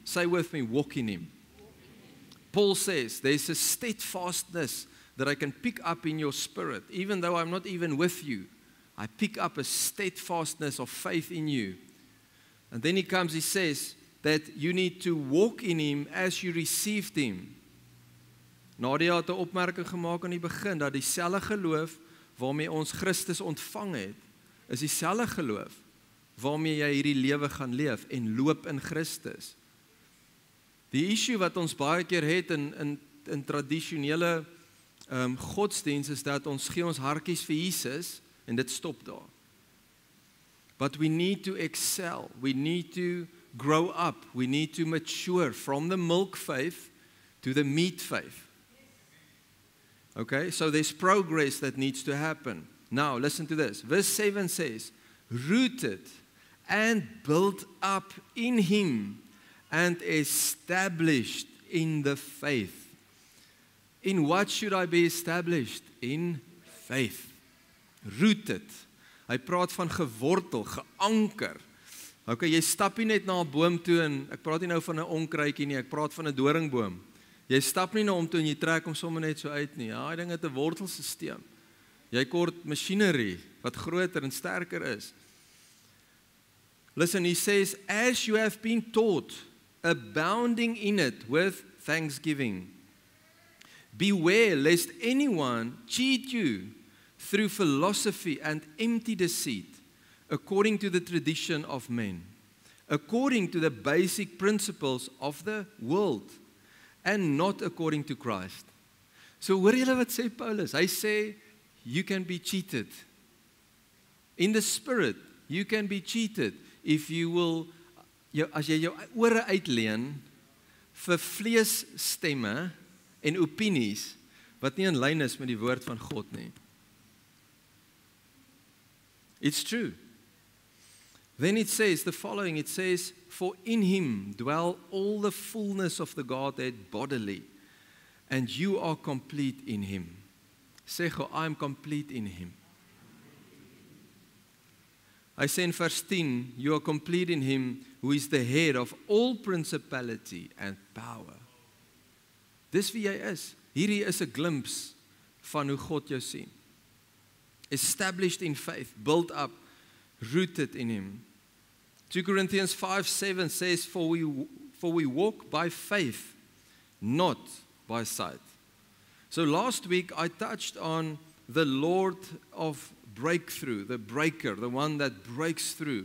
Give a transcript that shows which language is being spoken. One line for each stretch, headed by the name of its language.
English: Say with me, walk in Him. Paul says there's a steadfastness that I can pick up in your spirit. Even though I'm not even with you, I pick up a steadfastness of faith in you. And then he says that you need to walk in Him as you received Him.
Afrikaans: Nadia het 'n opmerking gemaak aan die begin dat dieselfde geloof waarmee ons Christus ontvang het, is dieselfde geloof waarmee jy hierdie lewe gaan leef en loop in Christus. Die issue wat ons baie keer het in tradisionele godsdienst is dat ons gee ons hartjies vir Jesus en dit stop daar.
English: But we need to excel. We need to grow up. We need to mature from the milk faith to the meat faith. Okay, so there's progress that needs to happen. Now, listen to this. Verse 7 says, rooted and built up in Him and established in the faith. In what should I be established? In faith. Rooted.
Afrikaans: Hy praat van gewortel, geanker. Okay, jy stap nie net na 'n boom toe en ek praat nie nou van 'n onkruidjie nie, ek praat van 'n doringboom. Jy stap nie na hom toe en jy trek hom sommer net so uit nie. Ja, hy ding het 'n wortelstelsel. Jy kort masjinerie wat groter en sterker is.
English: Listen, he says, as you have been taught, abounding in it with thanksgiving. Beware lest anyone cheat you through philosophy and empty deceit, according to the tradition of men, according to the basic principles of the world, and not according to Christ.
Afrikaans: So hoor julle wat sê Paulus? Hy sê,
English: you can be cheated. In the spirit, you can be cheated. if you will,
Afrikaans: as jy jou ore uitleen vir vleesstemme en opinies, wat nie in lyn is met die woord van God nie.
English: It's true. Then it says the following, it says, for in him dwell all the fullness of the Godhead bodily, and you are complete in him.
Afrikaans: Sê gou,
English: I am complete in him.
Afrikaans: Hy sê in vers 10,
English: you are complete in him who is the head of all principality and power.
Afrikaans: Dis wie jy is. Hierdie is 'n glimpse van hoe God jou sien.
English: Established in faith, built up, rooted in him. 2 Corinthians 5:7 says, for we walk by faith, not by sight. So last week I touched on the Lord of breakthrough, the breaker, the one that breaks through.